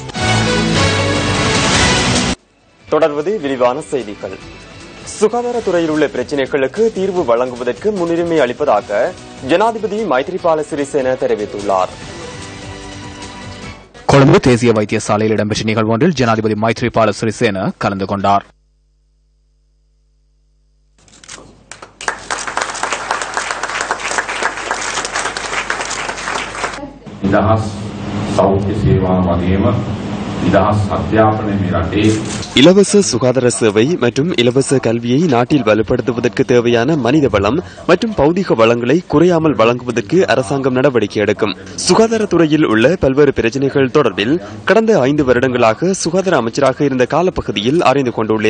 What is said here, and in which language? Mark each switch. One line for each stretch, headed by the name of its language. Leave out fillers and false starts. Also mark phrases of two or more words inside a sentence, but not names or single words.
Tamil: தொடர்வது விரிவான செய்திகள். சுகாதாரத்துறையில் உள்ள பிரச்சினைகளுக்கு தீர்வு வழங்குவதற்கு முன்னுரிமை அளிப்பதாக ஜனாதிபதி மைத்ரிபால சிறிசேன தெரிவித்துள்ளார். கொழும்பு தேசிய வைத்தியசாலையில் இடம்பெற்ற நிகழ்வு ஒன்றில் ஜனாதிபதி மைத்ரிபால சிறிசேன கலந்து கொண்டார்.
Sinhala: නිදහස් සෞඛ්‍ය සේවා වගේම නිදහස් අධ්‍යාපනය මේ රටේ
Tamil: இலவச சுகாதார சேவை மற்றும் இலவச கல்வியை நாட்டில் வலுப்படுத்துவதற்கு தேவையான மனித வளம் மற்றும் பௌதிக வளங்களை குறையாமல் வழங்குவதற்கு அரசாங்கம் நடவடிக்கை எடுக்கும். சுகாதாரத்துறையில் உள்ள பல்வேறு பிரச்சினைகள் தொடர்பில் கடந்த 5 வருடங்களாக சுகாதார அமைச்சராக இருந்த காலப்பகுதியில் அறிந்து கொண்டுள்ளேன்.